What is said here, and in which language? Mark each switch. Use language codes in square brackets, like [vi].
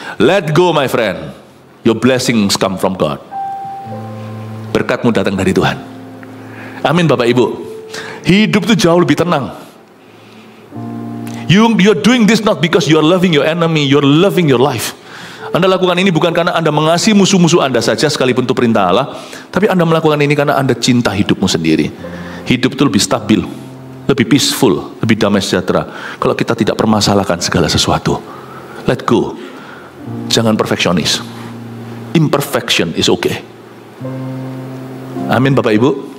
[en] Let go my friend, your blessings come from God. [id] Berkatmu datang dari Tuhan. Amin Bapak Ibu. Hidup itu jauh lebih tenang. [en] You're doing this not because you're loving your enemy, you're loving your life. [id] Anda lakukan ini bukan karena Anda mengasihi musuh-musuh Anda saja, sekalipun itu perintah Allah, tapi Anda melakukan ini karena Anda cinta hidupmu sendiri. Hidup itu lebih stabil, lebih peaceful, lebih damai sejahtera kalau kita tidak permasalahkan segala sesuatu. [en] Let go. [id] Jangan perfeksionis. [en] Imperfection is okay. [id] Amin Bapak Ibu.